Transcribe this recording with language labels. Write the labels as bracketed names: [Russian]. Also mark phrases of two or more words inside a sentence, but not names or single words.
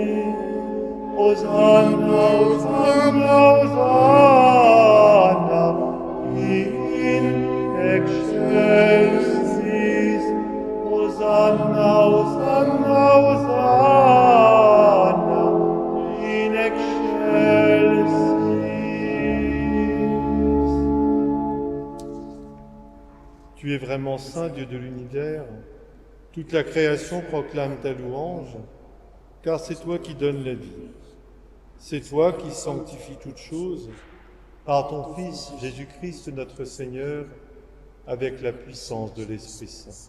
[Latin] Hosanna, Hosanna, Hosanna, in excelsis. Hosanna, Hosanna, Hosanna, in excelsis. [French] Tu es vraiment saint, Dieu de l'univers. Toute la création proclame ta louange, car c'est toi qui donnes la vie. C'est toi qui sanctifies toutes choses par ton Fils Jésus-Christ notre Seigneur, avec la puissance de l'Esprit Saint.